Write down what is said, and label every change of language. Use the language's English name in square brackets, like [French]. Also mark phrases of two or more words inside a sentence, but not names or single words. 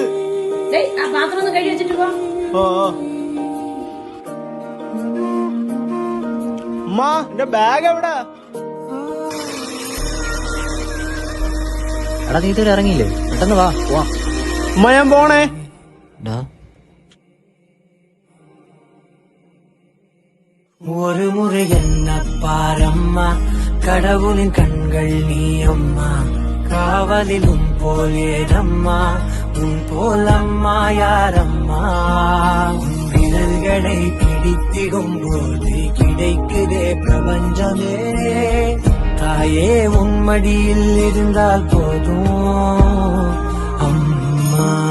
[Malayalam] ആ പാത്രം ഒന്ന് കഴുകി വെച്ചിട്ട് പോ. എന്റെ ബാഗ് എവിടാ? എടാ നീ ഇതുവരെ ഇറങ്ങിയില്ലേ? പെട്ടെന്ന് വാ പോവാ. ഞാൻ പോണേ. [Tamil] ஒரு முறை என்ன பாரம்மா, கடவுளின் கண்கள் நீ அம்மா, காவலில் உன் போல் ஏதம்மா, உன் போல் அம்மா யாரம்மா, உன் விரல்களை பிடித்திடும் போது கிடைக்குதே பிரபஞ்சமே, தாயே உன் மடியில் இருந்தால் போதும் அம்மா.